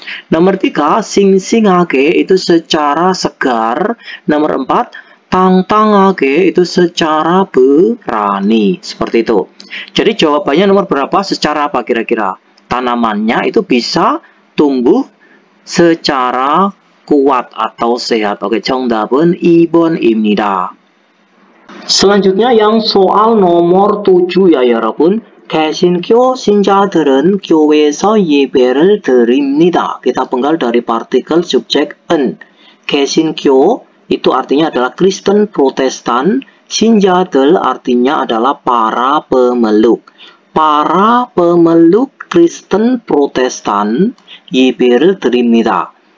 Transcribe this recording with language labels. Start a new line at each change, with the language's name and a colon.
Indonesian: Nomor 3, 싱싱하게 itu secara segar. Nomor 4, 당당하게 itu secara berani. Seperti itu. Jadi jawabannya nomor berapa? Secara apa kira-kira? Tanamannya itu bisa tumbuh secara kuat atau sehat.
Korean: Oke, 정답은 2번입니다.
Indonesian: selanjutnya yang soal nomor 7 ya 여러분.
Korean: 개신교 신자들은 교회에서 예배를 드립니다.
Indonesian: Kita penggal dari partikel subjek en. 개신교 itu artinya adalah Kristen Protestan. 신자들 artinya adalah para pemeluk. Para pemeluk Kristen Protestan
Korean: 예배를 드립니다.